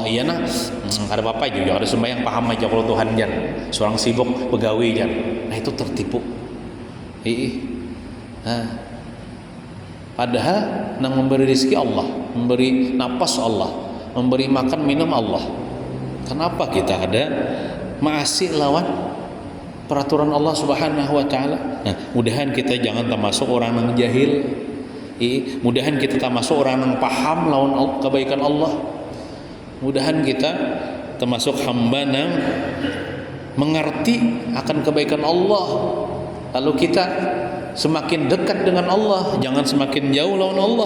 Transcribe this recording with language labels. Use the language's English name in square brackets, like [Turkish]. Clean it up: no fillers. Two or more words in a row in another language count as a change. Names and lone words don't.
[Indonesian] Iya nah, ada apa juga, ada sembahyang paham aja kalau Tuhan jar, seorang sibuk pegawai jar, nah itu tertipu. Padahal nang memberi rezeki Allah, memberi napas Allah, memberi makan minum Allah. Kenapa kita ada maasi lawan peraturan [Arabic] Allah Subhanahu wa taala? [Indonesian] Nah, mudahan kita jangan termasuk orang yang jahil. Mudahan kita termasuk orang yang paham lawan kebaikan Allah. Mudahan kita termasuk hamba yang mengerti akan kebaikan Allah. Lalu kita semakin dekat dengan Allah, jangan semakin jauh lawan Allah.